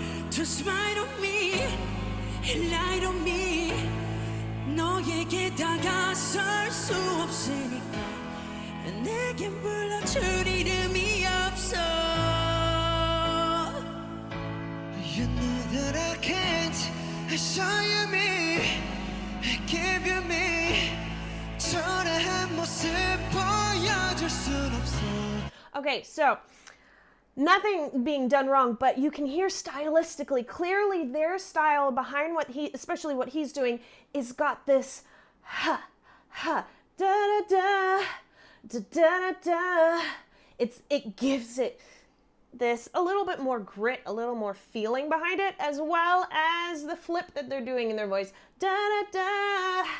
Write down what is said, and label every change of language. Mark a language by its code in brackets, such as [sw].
[en] Just smile on me, light on me. [ko] 너에게 다가설 수 없으니까 내겐 불러줄 이름이 없어. [en] You know that I can't show you me, give you me. [ko] 초라한 모습 보여줄 순 없어. [en] Okay, so nothing being done wrong, but you can hear stylistically, clearly their style behind what especially what he's doing, is got this ha, ha, da da da, da da da da. It gives it this a little bit more grit, a little more feeling behind it, as well as the flip that they're doing in their voice, da da da.